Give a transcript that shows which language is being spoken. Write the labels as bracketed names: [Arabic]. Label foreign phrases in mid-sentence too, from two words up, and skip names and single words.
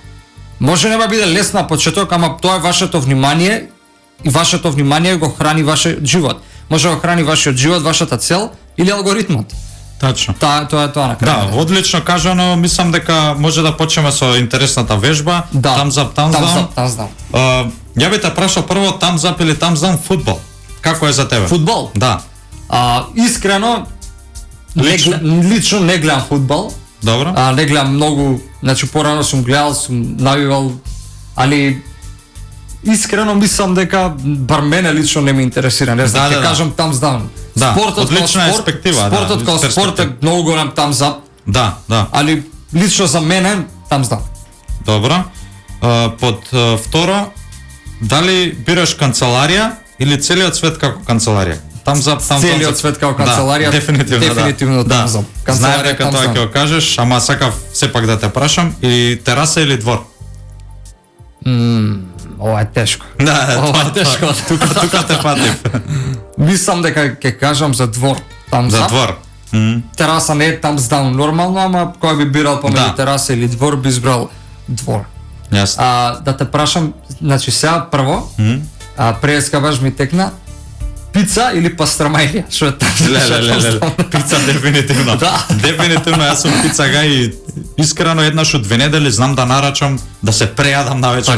[Macedonian] Може нема биде лесно на почеток, ама тоа е вашето внимание и вашето внимание го храни вашиот живот. Може да го храни вашиот живот, вашата цел или алгоритмот. Тачно. Тоа е тоа на крај. Да, одлично кажано, мислам дека може да почнеме со интересната вежба. Да. [English] Thumbs up. [Macedonian] Ја би те прашал прво [English] thumbs up [Macedonian] или [English] thumbs down [Macedonian] фудбал. Како е за тебе? Фудбал? Да. Искрено лично не гледам фудбал. Добро. Не гледам многу, значи порано сум гледал, сум навивал, али искрено мислам дека бар мене лично не ме интересира, не знам, ќе кажам [English] thumbs down. [Macedonian] Да, спортот одлична како перспектива, спортот како спорт е многу голем [English] thumbs up. [Macedonian] Да. Али лично за мене [English] thumbs down. [Macedonian] Добро. Под второ, дали бираш канцеларија или целиот свет како канцеларија? [English] Thumbs up. [Macedonian] Целиот свет како канцеларија. Дефинитивно [English] thumbs up. [Macedonian] Знаев дека тоа ќе го кажеш, ама сакав сепак да те прашам, и тераса или двор? Ова е тешко. Да, ова е тешко. Тука те патив. Мислам дека ќе кажам за двор. thumbs За up. двор. Тераса не е [English] thumbs down [Macedonian] нормално, ама кој би бирал помеѓу Да. тераса или двор, би избрал двор. Јасно. Да те прашам, значи сега прво, преска баш ми текна, пица или пастрамајлија? Што е Леле, пица дефинитивно. Да. Дефинитивно, јас сум пицага и искрено еднаш од 2 недели знам да нарачам да се прејадам на вечер